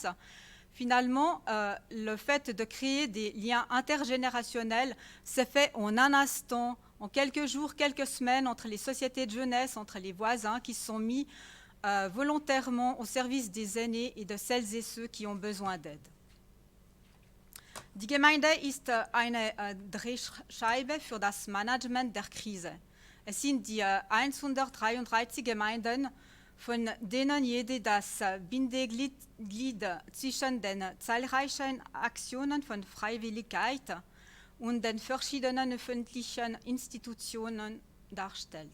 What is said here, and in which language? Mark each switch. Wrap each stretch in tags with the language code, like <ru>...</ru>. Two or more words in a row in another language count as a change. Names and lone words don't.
<fr>Finalement, le fait de créer des liens intergénérationnels s'est fait en un instant, en quelques jours, quelques semaines, entre les sociétés de jeunesse, entre les voisins qui se sont mis volontairement au service des aînés et de celles et ceux qui ont besoin d'aide.</fr> <de>Die Gemeinde ist eine Drehscheibe für das Management der Krise. Es sind die 133 Gemeinden, von denen jede das Bindeglied zwischen den zahlreichen Aktionen von Freiwilligkeit und den verschiedenen öffentlichen Institutionen darstellt.</de>